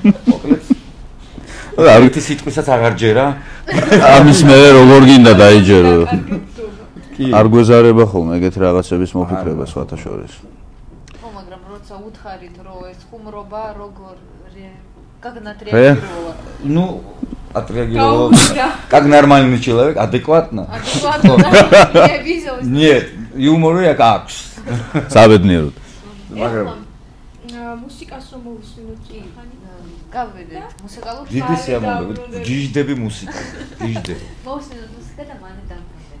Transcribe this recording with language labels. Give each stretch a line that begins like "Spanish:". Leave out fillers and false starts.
Georgian: მოკლედ ერთი სიტყვისაც აღარ ჯერა. ამის მე როგორ გინდა დაიჯერო. არ გვეზარება ხოლმე ეგეთი რაღაცების მოფიქრება სხვათა შორის. ხო, მაგრამ როცა უთხარით რომ ეს ხუმრობა როგორ
Russian: как отреагировала? Ну, отреагировала. Как нормальный человек, адекватно. Адекватно. Я видела. Нет, юмора як
Georgian: აქვს. საბედნიეროდ. მაგრამ მუსიკას რომ მოვუსმინოთ ხანი? გავვიდეთ მუსიკალური დიდი სიამოვნებით, გიჟდები მუსიკა, გიჟდები. მოვუსმინოთ მუსიკა და მანე დავბრუნდეთ.